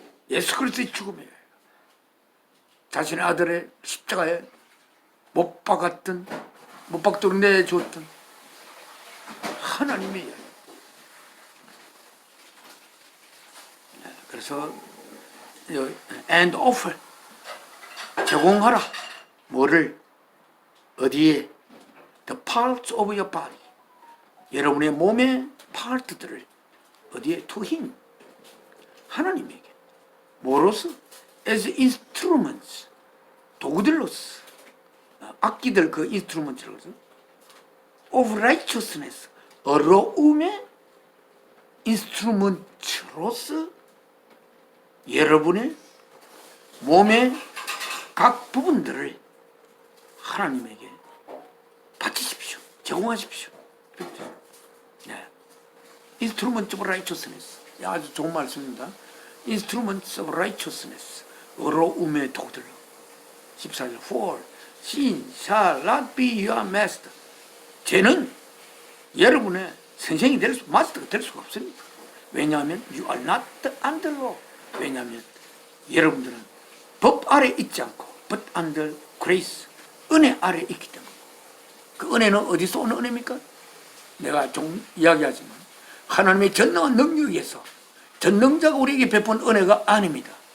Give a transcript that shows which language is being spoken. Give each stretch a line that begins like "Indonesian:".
Korean: 예수 그리스도의 죽음에 의하여. 자신의 아들의 십자가에 못 박도록 내줬던 하나님에 의하여. 그래서
English: and offer,
Korean: 제공하라. 뭐를? 어디에?
English: the parts of your body,
Korean: 여러분의 몸의 파트들을 어디에?
English: to him,
Korean: 하나님에게. 뭐로서?
English: as instruments,
Korean: 도구들로서. 악기들 그 인스트루먼트라고 그러죠.
English: of righteousness,
Korean: 의로움의 인스트루먼트로서 여러분의 몸의 각 부분들을 하나님에게 바치십시오. 제공하십시오. 네.
English: Instruments of righteousness.
Korean: 아주 좋은 말씀입니다.
English: Instruments of righteousness.
Korean: 의로움의 도구들. 14절.
English: For sin shall not be your master.
Korean: 죄는 여러분의 선생이 마스터가 될 수가 없습니다. 왜냐하면
English: you are not under law.
Korean: 왜냐하면 여러분들은 법 아래 있지 않고
English: but under grace.
Korean: 은혜 아래 있기 때문에. 그 은혜는 어디서 오는 은혜입니까? 내가 좀 이야기하지만 하나님의 전능한 능력에서 전능자가 우리에게 베푼 은혜가 아닙니다.